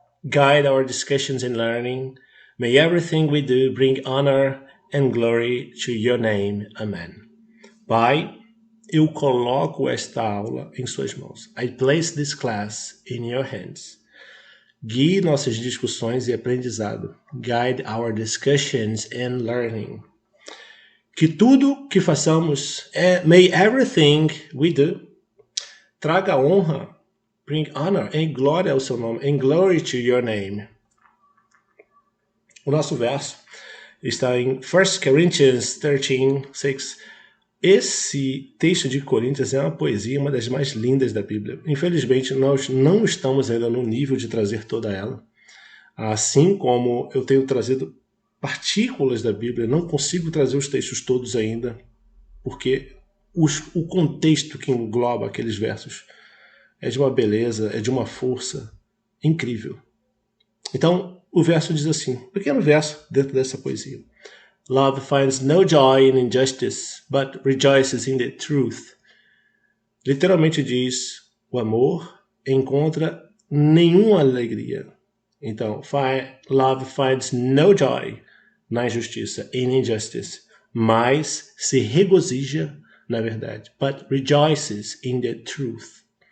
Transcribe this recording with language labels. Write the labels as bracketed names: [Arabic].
[English] Guide our discussions and learning. May everything we do bring honor and glory to your name. Amen. [Portuguese] Pai, eu coloco esta aula em suas mãos. [English] I place this class in your hands. [Portuguese] Guie nossas discussões e aprendizado. [English] Guide our discussions and learning. [Portuguese] Que tudo que façamos, [English] may everything we do, [Portuguese] traga honra, [English] bring honor, [Portuguese] em glória ao seu nome, [English] and glory to your name. [Portuguese] O nosso verso está em 1 Corinthians 13:6. Esse texto de Coríntios é uma poesia, uma das mais lindas da Bíblia. Infelizmente, nós não estamos ainda no nível de trazer toda ela. Assim como eu tenho trazido partículas da Bíblia, não consigo trazer os textos todos ainda, porque o contexto que engloba aqueles versos é de uma beleza, é de uma força incrível. Então, o verso diz assim, um pequeno verso dentro dessa poesia. [English] Love finds no joy in injustice, but rejoices in the truth. [Portuguese] Literalmente diz, o amor encontra nenhuma alegria. Então, [English] love finds no joy [Portuguese] na injustiça, [English] in injustice, [Portuguese] mas se regozija na verdade, [English] but rejoices in the truth.